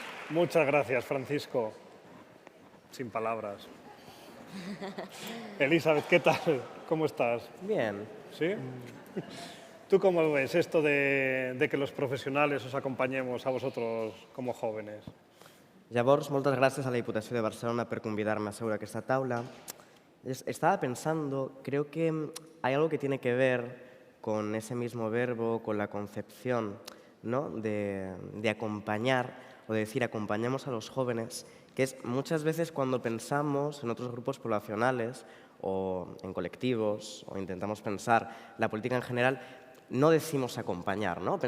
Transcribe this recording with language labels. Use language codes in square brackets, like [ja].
[es] Muchas gracias, Francisco. Sin palabras. Elizabeth, ¿qué tal? ¿Cómo estás? Bien. ¿Sí? ¿Tú cómo ves esto de que los professionals os acompanyemos a vosotros como jóvenes? [ca] Llavors, moltes gràcies a la Diputació de Barcelona per convidar-me a seure a aquesta taula. [es] Estaba pensando, creo que hay algo que tiene que ver con ese mismo verbo, con la concepción, ¿no?, de acompañar, o de decir acompañamos a los jóvenes, que es muchas veces cuando pensamos en otros grupos poblacionales o en colectivos, o intentamos pensar la política en general, no decimos acompañar, ¿no?